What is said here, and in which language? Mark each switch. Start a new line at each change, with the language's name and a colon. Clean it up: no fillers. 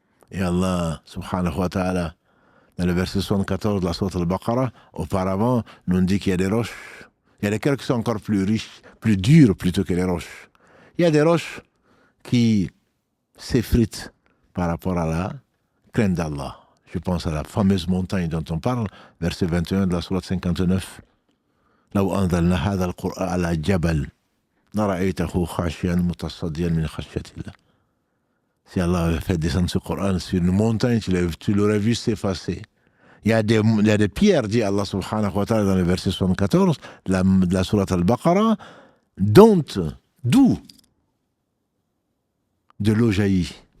French: Et Allah, subhanahu wa ta'ala, dans le verset 74 de la sourate Al-Baqarah, auparavant, nous dit qu'il y a des roches. Il y a des cœurs qui sont encore plus riches, plus durs plutôt que les roches. Il y a des roches qui s'effritent par rapport à la crainte d'Allah. Je pense à la fameuse montagne dont on parle, verset 21 de la sourate 59.
Arabic: لو أنزلنا هذا القرآن على جبل لرأيته خاشعا متصديا من خشية الله.
French: Si Allah avait fait descendre ce Coran sur une montagne, tu l'aurais vu s'effacer. Il y a des pierres, dit Allah subhanahu wa ta'ala dans le verset 74 de la sourate Al-Baqarah, d'où de l'eau jaillit.